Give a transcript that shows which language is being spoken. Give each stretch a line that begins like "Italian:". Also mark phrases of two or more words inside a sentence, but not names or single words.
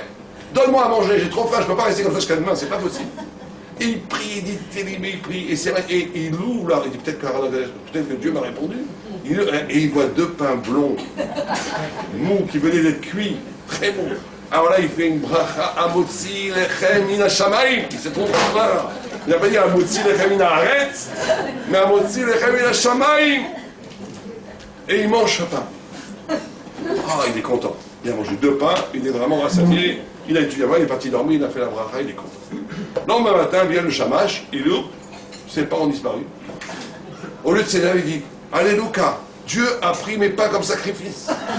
French: Donne-moi à manger, j'ai trop faim, je ne peux pas rester comme ça jusqu'à demain, c'est pas possible. Et il prie, il dit, il prie, et il ouvre là, il dit peut-être que Dieu m'a répondu. Et il voit 2 pains blonds, mous, qui venaient d'être cuits, très mous. Alors là, il fait une bracha,
Hebrew: המוציא לחם מן השמים.
French: Il s'est trompé de là. Il n'a pas dit
Hebrew: המוציא לחם מן הארץ,
French: mais
Hebrew: המוציא לחם מן השמים.
French: Et il mange ce pain. Ah, il est content. Il a mangé 2 pains, il est vraiment rassasié. Il a étudié avant, il est parti dormir, il a fait la bracha, il est content. Le lendemain matin, vient le shamash, il ouvre, ses pains ont disparu. Au lieu de s'énerver, il dit Alléluia, Dieu a pris mes pains comme sacrifice.